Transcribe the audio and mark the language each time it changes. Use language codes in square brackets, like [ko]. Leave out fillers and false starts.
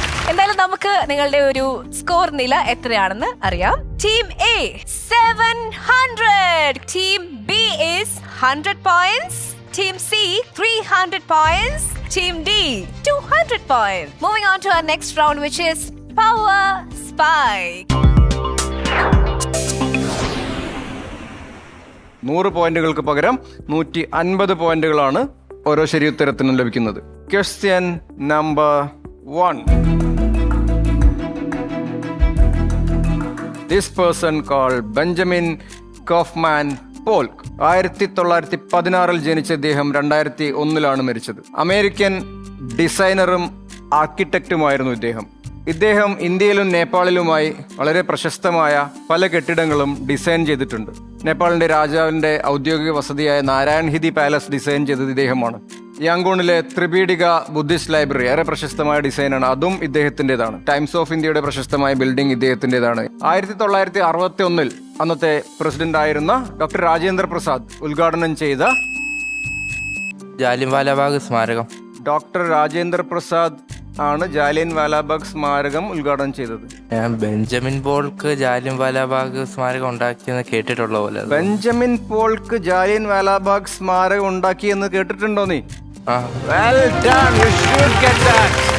[ml] എന്തായാലും നമുക്ക് നിങ്ങളുടെ ഒരു സ്കോർ നില എത്രയാണെന്ന് അറിയാം. [en] Team A 700, team B is 100 points, team C 300 points, team D 200 points. Moving on to our next round, which is Power Spike. [ml] 100 പോയിന്റുകൾക്ക് പകരം 150 പോയിന്റുകളാണ് ഓരോ ശരിയുത്തരത്തിനും ലഭിക്കുന്നത്. Question number 1. [en] This person called Benjamin Kaufman Polk. [ml] 1916 ജനിച്ച ഇദ്ദേഹം 2001 മരിച്ചത്. അമേരിക്കൻ ഡിസൈനറും ആർക്കിടെക്റ്റുമായിരുന്നു ഇദ്ദേഹം ഇന്ത്യയിലും നേപ്പാളിലുമായി വളരെ പ്രശസ്തമായ പല കെട്ടിടങ്ങളും ഡിസൈൻ ചെയ്തിട്ടുണ്ട്. നേപ്പാളിന്റെ രാജാവിന്റെ ഔദ്യോഗിക വസതിയായ നാരായൺഹിതി പാലസ് ഡിസൈൻ ചെയ്തത് ഇദ്ദേഹമാണ്. യാങ്കൂണിലെ ത്രിപീഡിക ബുദ്ധിസ്റ്റ് ലൈബ്രറി ഏറെ പ്രശസ്തമായ ഡിസൈനാണ്, അതും ഇദ്ദേഹത്തിൻ്റെതാണ്. ടൈംസ് ഓഫ് ഇന്ത്യയുടെ പ്രശസ്തമായ ബിൽഡിംഗ് ഇദ്ദേഹത്തിൻ്റെതാണ്. 1961 അന്നത്തെ പ്രസിഡന്റ് ആയിരുന്ന ഡോക്ടർ രാജേന്ദ്ര പ്രസാദ് ഉദ്ഘാടനം ചെയ്ത ജാലിയൻവാലാബാഗ് സ്മാരകം. ഡോക്ടർ രാജേന്ദ്ര പ്രസാദ് ആണ് ജാലിയൻ വാലാബാഗ് സ്മാരകം ഉദ്ഘാടനം ചെയ്തത്. ഞാൻ ബെഞ്ചമിൻ പോൾക്ക് ജാലിയൻവാലാബാഗ് സ്മാരകം ഉണ്ടാക്കിയെന്ന് കേട്ടിട്ടുള്ള പോലെ. ബെഞ്ചമിൻ പോൾക്ക് ജാലിയൻ വാലാബാഗ് സ്മാരകം ഉണ്ടാക്കിയെന്ന് കേട്ടിട്ടുണ്ടോ നീ? [en] Well done, you should get that.